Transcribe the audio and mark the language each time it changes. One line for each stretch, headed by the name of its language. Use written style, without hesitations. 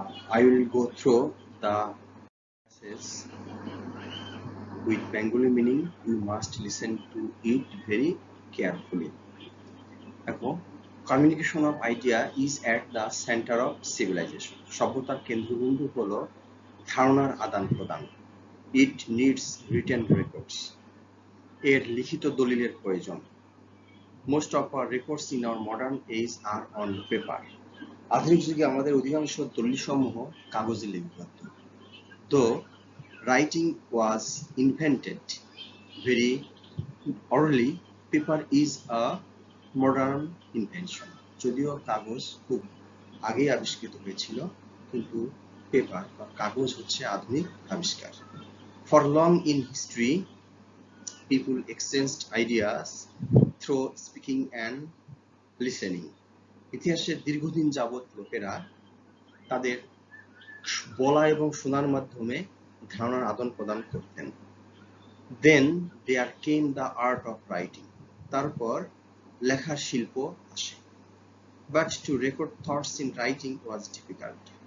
English: I will go through the passages with Bengali meaning. You must listen to it very carefully. Communication of idea is at the center of civilization.
Bangla: সভ্যতার কেন্দ্রবিন্দু হলো ধারণার আদান প্রদান.
English: It needs written records.
Bangla: এর লিখিত দলিলের প্রয়োজন.
English: Most of our records in our modern age are on paper.
Bangla: আধুনিক যুগে আমাদের অধিকাংশ দলিলসমূহ কাগজে লিপিবদ্ধ.
English: Though writing was invented very early, paper is a modern invention.
Bangla: যদিও কাগজ খুব আগে আবিষ্কৃত হয়েছিল, কিন্তু পেপার বা কাগজ হচ্ছে আধুনিক আবিষ্কার.
English: For long in history, people exchanged ideas through speaking and listening.
Bangla: ইতিহাসে দীর্ঘদিন যাবৎ লোকেরা তাদের বলা এবং শোনার মাধ্যমে ধারণার আদান প্রদান করতেন.
English: Then there came the art of writing.
Bangla: তারপর লেখার শিল্প আসে.
English: But to record thoughts in writing was difficult.